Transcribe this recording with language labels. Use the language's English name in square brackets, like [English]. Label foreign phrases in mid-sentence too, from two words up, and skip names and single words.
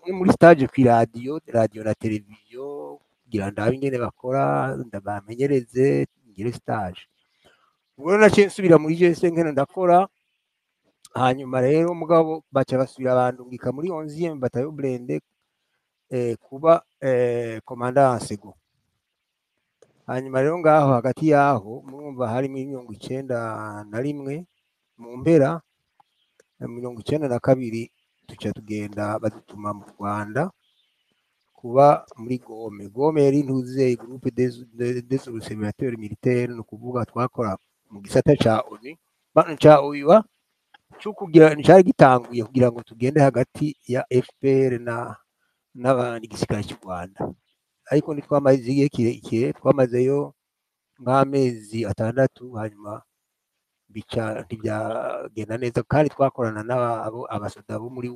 [Rundi] muri stage ku radio na televiziyo kugira ndabe ingene bakora ndabamenyereze ngire stage ubwo naciye nsubira muri G5 ndakora hanyuma rero mugabo baca basubira bandungika muri 11e bataillon Brende kuba commandant sego hanyuma rero ngaho hagati yaho murumva hari 91 mu mpera 92 tuca tugenda badutuma mu Rwanda kuba muri Gome yari ntuze [French] groupe des observateurs militaires [Rundi] no kuvuga twakora mu gisata ca ONU ca OIWA cyo kugira nshari gitanguye kugira ngo tugende hagati ya FPR n'abandi gisirikare cy'u Rwanda ariko ni twamaze igihe kirekire twamazeyo nk'amezi 6 hanyuma bica ntibyagenda neza kandi twakorana n'abo abasoda bo muri